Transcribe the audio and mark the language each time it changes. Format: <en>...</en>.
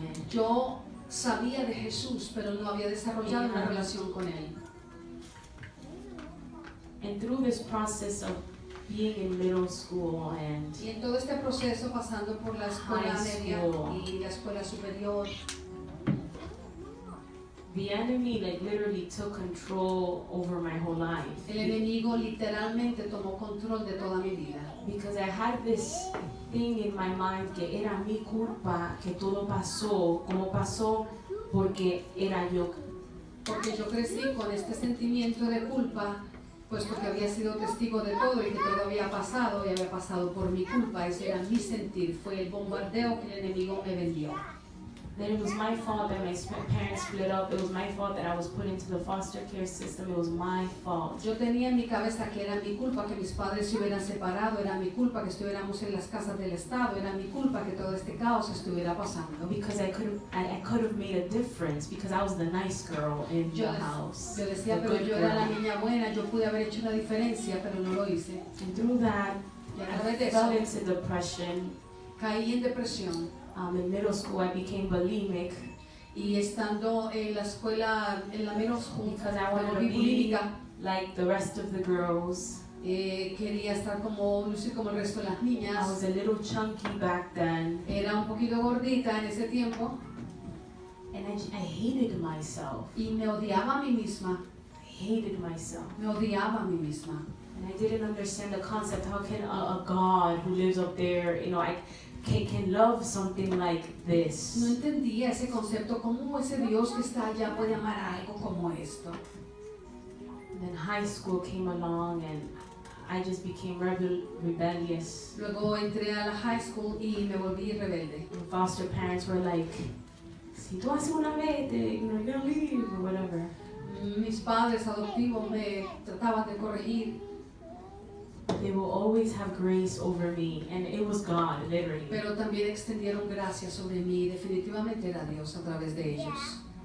<es>yo sabía de Jesús, pero no había desarrollado una relación con Él.</es> <en>And through this process of being in middle school and</en> <es>Y en todo este proceso, pasando por la escuela media y la escuela superior,</es> <en>the enemy like literally took control over my whole life.</en> <es>el enemigo literalmente tomó control de toda mi vida.</es> <en>Because I had this thing in my mind</en> <es>que era mi culpa que todo pasó como pasó porque era yo. Porque yo crecí con este sentimiento de culpa, puesto que había sido testigo de todo y que todo había pasado y había pasado por mi culpa. Ese era mi sentir, fue el bombardeo que el enemigo me vendió.</es> <en>That it was my fault that my parents split up. It was my fault that I was put into the foster care system. It was my fault.</en> <es>Yo tenía en mi cabeza que era mi culpa que mis padres se hubieran separado, era mi culpa que estuviéramos en las casas del Estado, era mi culpa que todo este caos estuviera pasando.</es> <en>Because I could have made a difference because I was the nice girl in the house.</en> <es>Yo decía, pero yo era la niña buena, yo pude haber hecho una diferencia, pero no lo hice.</es> <en>And through that, I fell into depression.</en> <es>Caí en depresión.</es> <en>In middle school, I became bulimic.</en> <es>Y estando en la escuela, en la middle school,</es> <en>because I wanted to be like the rest of the girls.</en> <es>Quería estar como lucir como el resto de las niñas.</es> <en>I was a little chunky back then.</en> <es>Era un poquito gordita en ese tiempo.</es> <en>And I hated myself.</en> <es>Y me odiaba a mí misma.</es> <en>I hated myself.</en> <es>Me odiaba a mí misma.</es> <en>And I didn't understand the concept. How can a God who lives up there, can love something like this?</en> <es>No entendía ese concepto, cómo ese Dios que está allá puede amar a algo como esto.</es> <en>And then high school came along and I just became rebellious.</en> <es>Luego entré a la high school y me volví rebelde.</es> <en>And foster parents were like,</en> <es>si tú haces una vez,</es> <en>you're gonna leave or whatever.</en> <es>Mis padres adoptivos me trataban de corregir.</es> <en>They will always have grace over me, and it was God, literally.</en> <es>Pero también extendieron gracia sobre mí, definitivamente era Dios a través de ellos.</es>